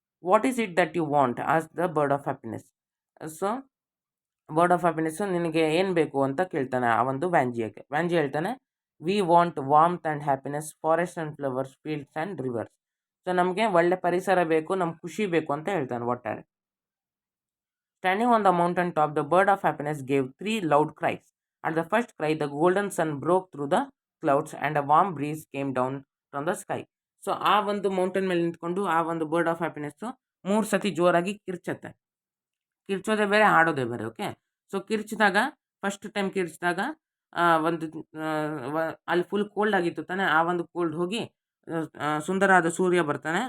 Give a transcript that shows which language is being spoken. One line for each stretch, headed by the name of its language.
English: What is it that you want as the bird of happiness.
Kannada: So bird of happiness ನಿನಗೆ ಏನು ಬೇಕು ಅಂತ ಕೇಳ್ತಾನೆ ಆ ಒಂದು ವ್ಯಾಂಜಿಯಾಗೆ. ವ್ಯಾಂಜಿಯಾ ಹೇಳ್ತಾನೆ,
English: We want warmth and happiness, forest and flowers, fields and rivers.
Kannada: So ನಮಗೆ ಒಳ್ಳೆ ಪರಿಸರ ಬೇಕು, ನಮ್ಗೆ ಖುಷಿ ಬೇಕು ಅಂತ ಹೇಳ್ತಾನೆ ಒಟ್ಟಾರೆ.
English: Standing on the mountain top, the bird of happiness gave 3 loud cries. At the first cry, the golden sun broke through the clouds and a warm breeze came down from the sky.
Kannada: So ಆ ಒಂದು mountain ಮೇಲೆ ನಿಂತ್ಕೊಂಡು ಆ ಒಂದು bird of happiness 3 ಸತಿ ಜೋರಾಗಿ ಕಿರ್ಚತ್ತೆ. ಕಿರ್ಚೋದೇ ಬೇರೆ, ಹಾಡೋದೇ ಬೇರೆ. ಓಕೆ, ಸೊ ಫಸ್ಟ್ ಟೈಮ್ ಕಿರ್ಚಿದಾಗ ಒಂದು ಅಲ್ಲಿ ಫುಲ್ ಕೋಲ್ಡ್ ಆಗಿತ್ತು ತಾನೆ, ಆ ಒಂದು ಕೋಲ್ಡ್ ಹೋಗಿ ಸುಂದರವಾದ ಸೂರ್ಯ ಬರ್ತಾನೆ.